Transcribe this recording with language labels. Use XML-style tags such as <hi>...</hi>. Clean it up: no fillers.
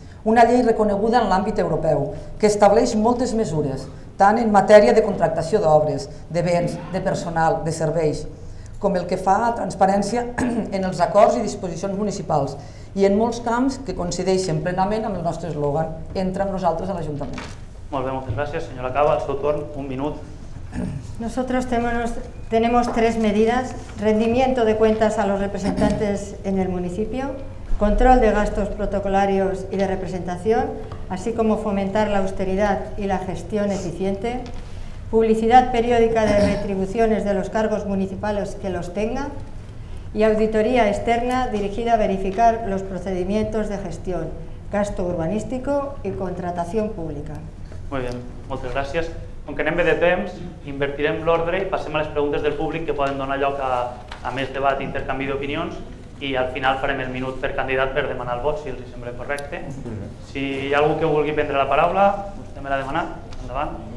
<ca>Una llei reconeguda en l'àmbit europeu, que estableix moltes mesures, tant en matèria de contractació d'obres, de béns, de personal, de serveis, com el que fa a transparència en els acords i disposicions municipals i en molts camps que coincideixen plenament amb el nostre eslògan, entra amb nosaltres a l'Ajuntament. Molt bé, moltes gràcies. Senyora Cava, al seu torn, un minut.</ca> <es>Nosotros tenemos 3 medidas: rendimiento de cuentas a los representantes en el municipio, control de gastos protocolarios y de representación, así como fomentar la austeridad y la gestión eficiente, publicidad periódica de retribuciones de los cargos municipales que los tenga y auditoría externa dirigida a verificar los procedimientos de gestión, gasto urbanístico y contratación pública. Muy bien,</es> <ca>moltes gràcies. Com que anem bé de temps, invertirem l'ordre i passem a les preguntes del públic que poden donar lloc a més debat i intercanvi d'opinions, i al final farem el minut per candidat per demanar el vot, si els sembla correcte. Si hi ha algú que vulgui prendre la paraula, vostè me l'ha demanat, endavant.</ca>